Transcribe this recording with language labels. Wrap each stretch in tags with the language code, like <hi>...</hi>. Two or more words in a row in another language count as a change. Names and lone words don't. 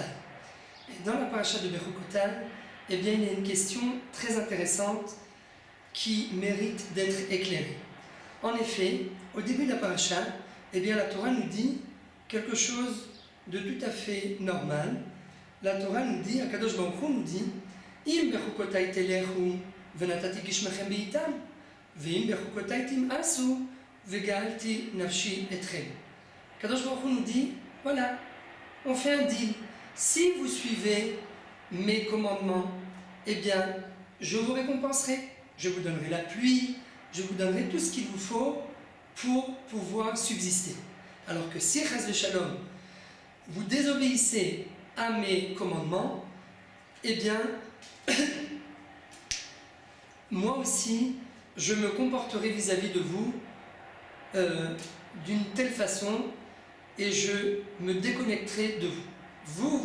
<fr>Et dans la paracha de Bechukotai, eh bien il y a une question très intéressante qui mérite d'être éclairée. En effet, au début de la paracha, eh bien la Torah nous dit quelque chose de tout à fait normal. La Torah nous dit,</fr> <he>הקדוש ברוך הוא</he> <fr>nous dit,</fr> <he>אם בחוקותיי תלכו ונתתי גשמכם בעיתם, ואם בחוקותיי תמאסו, וגאלתי נפשי אתכם. קדוש ברוך הוא</he> <fr>nous dit, voilà, on fait un deal. Si vous suivez mes commandements, eh bien, je vous récompenserai. Je vous donnerai la pluie, je vous donnerai tout ce qu'il vous faut pour pouvoir subsister. Alors que si,</fr> <he>חס ושלום,</he> <fr>vous désobéissez à mes commandements, eh bien, moi aussi, je me comporterai vis-à-vis de vous d'une telle façon et je me déconnecterai de vous.</fr>